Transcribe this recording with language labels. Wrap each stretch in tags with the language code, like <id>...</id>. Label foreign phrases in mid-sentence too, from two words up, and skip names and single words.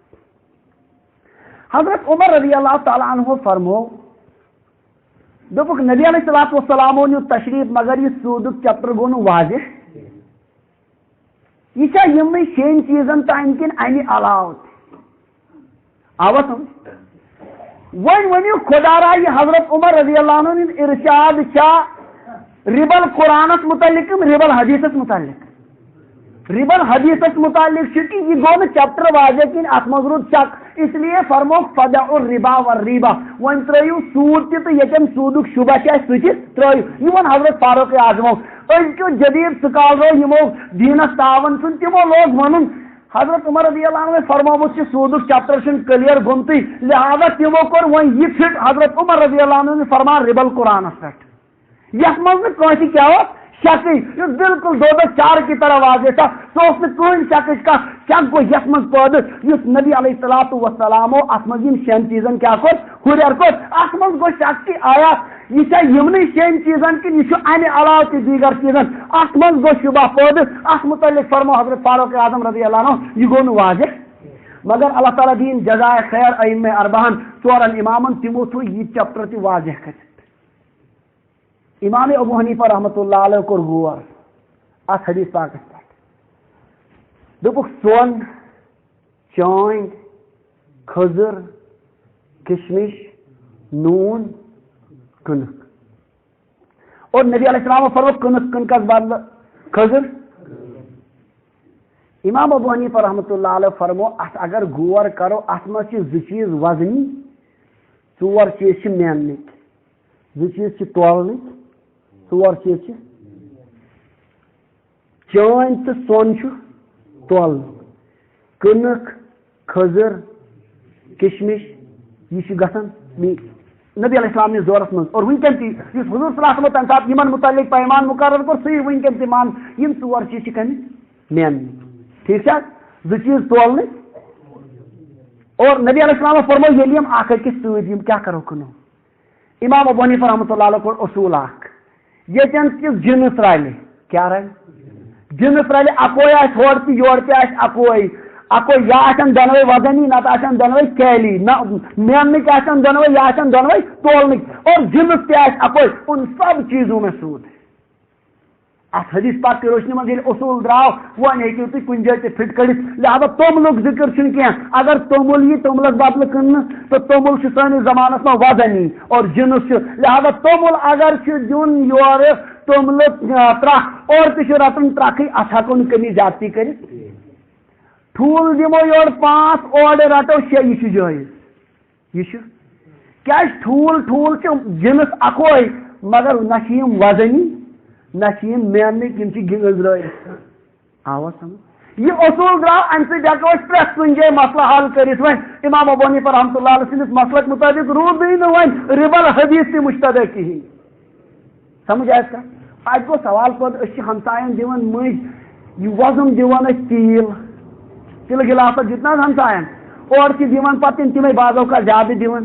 <ks>حضرت عمر</ks> <ar>رضی اللہ تعالیٰ عنہ</ar> <ks>فرمو, دوٚپُکھ نبی</ks> <ar>علیہ الصلوۃ والسلامو</ar> <ks>نیوٗ تشریٖف, مگر یہِ سوٗدُک چپٹر گوٚو نہٕ واضح. یہ چھا یمنٕے 6 چیزن تام کِنہٕ امہِ علاوٕ تہِ؟ آوا سمجھ؟ وۄنۍ ؤنِو خدا را, یہ حضرت عمر</ks> <ar>رضی اللہ عنہ</ar> <ks>ہُنٛد ارشاد چھا ربل قرآنس متعلق کِنہٕ ربل حدیثس متعلق؟ ربل حدیثس متعلق چھُ کہِ یہِ گوٚو نہٕ چپٹر واضح کِنہٕ اتھ منٛز روٗد شک,</ks> <ur>اس لیے</ur> <ks>فرموکھ</ks> <ar>فدعوا الربا والریبا.</ar> <ks>وۄنۍ ترٲیِو سوٗد تہِ تہٕ ییٚتٮ۪ن سوٗدُک شُبہ چھِ اَسہِ سُہ تہِ ترٲیِو. یہِ ووٚن حضرت فاروق اعظمو. أزکیو جدید سکالرو یِمو دیٖنس تعاوُن چھُنہٕ, تِمو لوگ وَنُن حضرت عمر</ks> <ar>رضی اللہ عنہ</ar> <ks>فرمومُت چھُ سوٗدُک چپٹر چھُنہٕ کلیر گوٚمتُے, لہذا تِمو کوٚر وۄنۍ یہِ فِٹ حضرت عمر</ks> <ar>رضی اللہ عنہ</ar> <ks>فرمان ربل قرآنس پٮ۪ٹھ, یتھ منٛز نہٕ کٲنٛسہِ کیٛاہ اوس شکٕے, یُس</ks> <ur>بالکل دو چار کی طرح واضح تھا.</ur> <ks>سُہ اوس نہٕ کٕہٕنۍ شکٕچ کتھ. شک گوٚو یتھ منٛز پٲدٕ یُس نبی</ks> <ar>علیہ الصلوۃ والسلامو</ar> <ks>اتھ منٛز یِم 6 چیٖزن کیٛاہ کوٚر, ہُریر کوٚر. اتھ منٛز گوٚو شک کہِ آیا یہ چھا یمنٕے 6 چیزن کِنہٕ یہِ چھُ امہِ علاوٕ تہِ دیٖگر چیٖزن؟ اتھ منٛز گوٚو شُبہ پٲدٕ. اتھ متعلق فرمو حضرت فاروق اعظم</ks> <ar>رضی اللہ عنہ,</ar> <ks>یہِ گوٚو نہٕ واضح. مگر اللہ تعالیٰ دین جزائے خیر ائمہ اربعہن, 4 امامن, تِمو تھوٚو یہِ چپٹر تہِ واضح کٔرِتھ. امام ابو حنیفہ</ks> <ar>رحمۃ اللہ علیہ</ar> <ks>کوٚر غور اتھ حدیث پاکس پٮ۪ٹھ. دوٚپُکھ سۄن, چٲنٛدۍ, کھٔزٕر, کشمش, نوٗن, کٕنک. اور نبی</ks> <ar>علیہ السلام</ar> <ks>فرموو کٕنک کٕنکس بدلہٕ کھٔزٕر. امام ابو حنیفہ</ks> <ar>رحمۃ اللہ علیہ</ar> <ks>فرمو اتھ اگر غور کرو, اتھ منٛز چھِ 2 چیٖز وزنی, 4 چیٖز چھِ میننٕکۍ, 2 چیٖز چھِ تولنٕکۍ, 4 چیٖز چھِ. چٲنٛدۍ تہٕ سۄن چھُ تولنُک, کٕنک, کھٔزٕر, کشمش, یہِ چھُ گژھان نبی</ks> <ar>علیہ السلام</ar> <ks>نِس دورس منٛز. اور ونکیٚن تہِ یُس حضوٗر</ks> <ar>صلی اللہ علیہ وسلم</ar> <ks>تمہِ ساتہٕ یِمن متعلق پیمان مقرر کوٚر, سُے ونکیٚن تہِ مان یِم 4 چیٖز چھِ کٔمِتۍ میننٕکۍ. ٹھیک چھا, 2 چیٖز تولنٕکۍ. اور نبی</ks> <ar>علیہ السلام</ar> <ks>فرمو ییٚلہِ یِم اکھ أکِس سۭتۍ یِم کیٛاہ کرو کٕنو. امام ابو حنیفہ</ks> <ar>رحمۃ اللہ علیہ</ar> <ks>کوٚر اصوٗل اکھ, ییٚتٮ۪ن تہِ جنس رلہِ, کیٛاہ رلہِ؟ جنس رلہِ, اکوے آسہِ ہورٕ تہِ یورٕ تہِ آسہِ اکوے, یا آسن دۄنوے وزنی, نتہٕ آسن دۄنوے کیلی, نہ میننٕکۍ آسن دۄنوے, یا آسن دۄنوے تولنٕکۍ, اور جنس تہِ آسہِ اکوے.</ks> <ur>ان سب چیزوں میں سود ہے.</ur> <ks>اتھ حدیث پاک</ks> <ur>کی روشنی</ur> <ks>منٛز ییٚلہِ اصوٗل درٛاو, وۄنۍ ہیٚکِو تُہۍ کُنہِ جایہِ تہِ فٹ کٔڑِتھ. لہذا توٚملُک ذکر چھُنہٕ کینٛہہ. اگر توٚمُل یی توٚملس بدلہٕ کٕننہٕ, تہٕ توٚمُل چھُ سٲنِس زمانس منٛز وزنی اور جنس چھُ. لہذا توٚمُل اگر چھُ دیُن یورٕ توٚملہٕ 3 اور تہِ چھُ رٹُن 3, اتھ ہٮ۪کو نہٕ کمی زیادتی کٔرِتھ. ٹھوٗل دِمو یورٕ 5, اورٕ رٹو 6, یہِ چھُ جٲیز. یہِ چھُ کیٛازِ ٹھوٗل چھُ جنس اکوے, مگر نہ چھِ یِم وزنی, نہ چھِ یِم میننٕکۍ, یِم چھِ گٔنٛزرٲیِتھ. آوا سمجھ؟ یہ اصوٗل درٛاو, امہِ سۭتۍ ہٮ۪کو أسۍ پرٛٮ۪تھ کُنہِ جایہِ مسلہٕ حل کٔرِتھ. وۄنۍ امام ابو حنیفہ</ks> <ar>رحمۃ اللہ علیہ</ar> <ks>سٕنٛدِس مسلک مُطٲبق روٗدٕے نہٕ وۄنۍ ربل حدیث تہِ مُشتبہ کِہیٖنۍ. سمجھ آسہِ کانٛہہ؟ اَتہِ گوٚو سوال پٲدٕ, أسۍ چھِ ہمساین دِوان مٔنٛزۍ, یہِ وۄزُم دِوان أسۍ تیٖل, تِلہٕ گِلاسس دیُت نہ حظ ہمساین, اورٕ چھِ دِوان پتہٕ تِمے بعض اوقات زیادٕ دِوان.</ks>